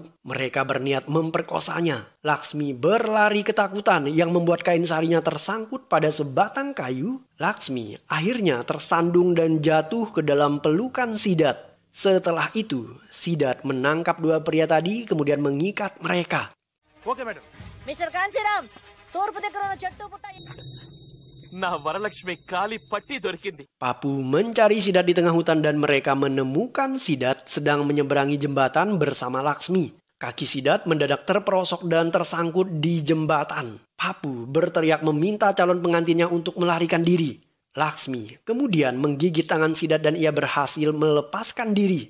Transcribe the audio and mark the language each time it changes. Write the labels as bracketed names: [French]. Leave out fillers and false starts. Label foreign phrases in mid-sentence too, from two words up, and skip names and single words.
[Indonesian] Mereka berniat memperkosanya. Laksmi berlari ketakutan yang membuat kain sarinya tersangkut pada sebatang kayu. Laksmi akhirnya tersandung dan jatuh ke dalam pelukan Sidat. Setelah itu, Sidat menangkap dua pria tadi kemudian mengikat mereka. [English] Oke, madam. [Telugu] Mr. Kansiram, Torpu దగ్గర చెట్టు పుట్ట నా వరలక్ష్మి కాలి పట్టి దొరికింది. [Indonesian] Papu mencari Sidat di tengah hutan dan mereka menemukan Sidat sedang menyeberangi jembatan bersama Laksmi. Kaki Sidat mendadak terperosok dan tersangkut di jembatan. Papu berteriak meminta calon pengantinnya untuk melarikan diri. Laksmi kemudian menggigit tangan Sidat dan ia berhasil melepaskan diri.